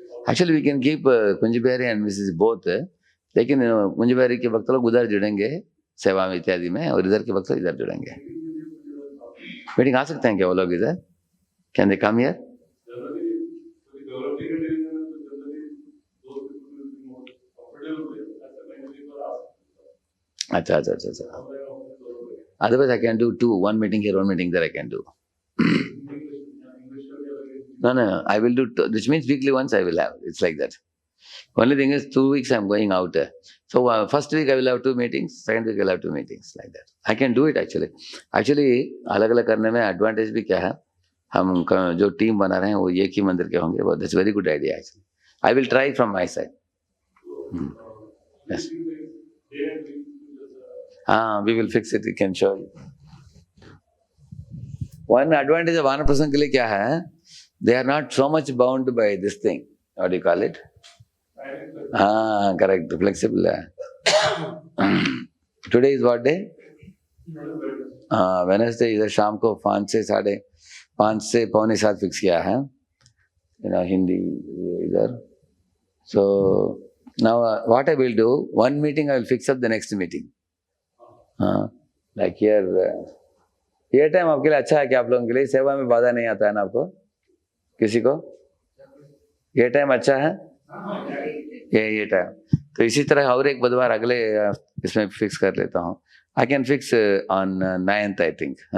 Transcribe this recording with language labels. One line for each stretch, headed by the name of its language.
English: actually we can keep Kunj Bihari and Mrs both,
Hindi: लेकिन कुंज बिहारी के भक्त लोग उधर जुड़ेंगे सेवा में इत्यादि में, और इधर के भक्त लोग इधर जुड़ेंगे। मीटिंग आ सकते हैं क्या वो लोग इधर?
English: Can they come here?
Hindi: अच्छा अच्छा अच्छा अच्छा।
English: Otherwise I can do 2, 1 meeting here, 1 meeting there I can do. No, I will do, which means weekly once I will have. It's like that. Only thing is 2 weeks I'm going out. So first week I will have 2 meetings, second week I will have 2 meetings, like that. I can do it actually.
Hindi: Actually अलग अलग करने में advantage भी क्या है, हम जो team बना रहे हैं वो एक ही मंदिर के होंगे।
English: वो that's very good idea actually. I will try from my side. Yes, हाँ, we will fix it, we can show you. One advantage of वानप्रस्थन
Hindi: के लिए क्या है,
English: they are not so much bound by this thing, what do you call it? Correct, flexible है। Today is what day? Wednesday।
Hindi: इधर शाम को 5 से 5:45 fix किया है, हिंदी इधर।
English: So now what I will do, one meeting I will fix up the next meeting. Like here,
Hindi: ये time आपके लिए अच्छा है कि आप लोगों के लिए सेवा में बाधा नहीं आता है ना आपको, किसी को? ये टाइम अच्छा है, ये टाइम। तो इसी तरह और एक बुधवार अगले इसमें फिक्स कर लेता हूँ।
English: I can fix on 9th I think.